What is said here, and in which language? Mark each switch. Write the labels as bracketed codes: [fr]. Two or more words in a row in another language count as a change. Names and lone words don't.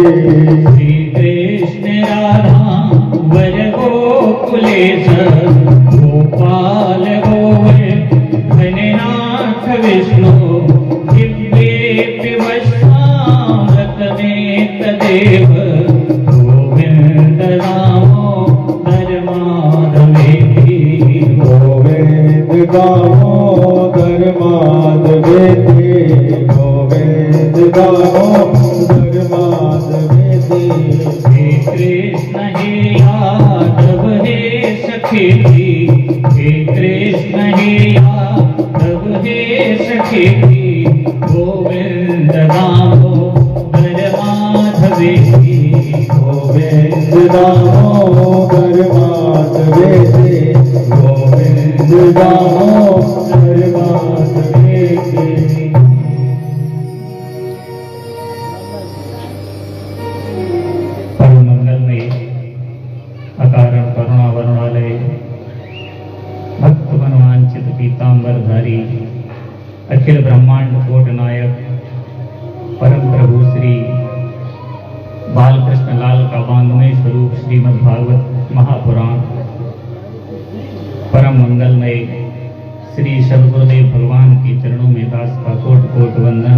[sa] श्री कृष्ण राधा वर गोकुलेश गोपाल गोवर्धननाथ विष्णु दिव्येऽपि वश्यामृतमेतदेव गोविंद दामोदर माधवेति गोविंद दामोदर माधवेति गोविंद दामोदर माधवेति हे कृष्ण हे यादव हे सखेति हे कृष्ण हे यादव हे सखेति गोविंद दामोदर माधवेति गोविंद दामोदर माधवेति गोविंद दामोदर माधवेति [hi] परम मंगलमय अकारण करुणावरुणालय भक्त मनवांचित पीतांबरधारी अखिल ब्रह्मांड कोट नायक परम प्रभु श्री बालकृष्ण लाल का वांग्मय स्वरूप श्रीमद् भागवत महापुराण परम मंगलमय श्री सद्गुरुदेव भगवान के चरणों में दास का कोट कोट वंदन।